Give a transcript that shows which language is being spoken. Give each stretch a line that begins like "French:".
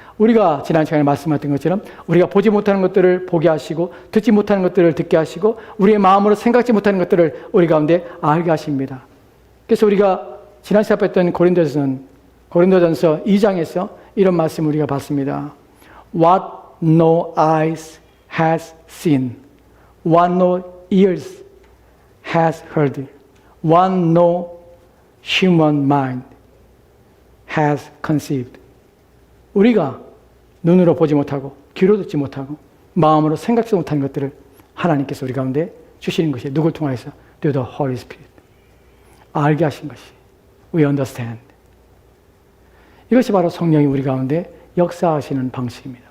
Korean: 우리가 지난 시간에 말씀하셨던 것처럼 우리가 보지 못하는 것들을 보게 하시고 듣지 못하는 것들을 듣게 하시고 우리의 마음으로 생각지 못하는 것들을 우리 가운데 알게 하십니다. 그래서 우리가 지난 시간에 했던 고린도전서 2장에서 이런 말씀을 우리가 봤습니다.
English: What no eyes has seen, what no ears has heard, what no human mind has conceived.
Korean: 우리가 눈으로 보지 못하고 귀로 듣지 못하고 마음으로 생각지 못하는 것들을 하나님께서 우리 가운데 주시는 것이 누굴 통하여서?
English: Through the Holy Spirit.
Korean: 알게 하신 것이
English: We understand.
Korean: 이것이 바로 성령이 우리 가운데 역사하시는 방식입니다.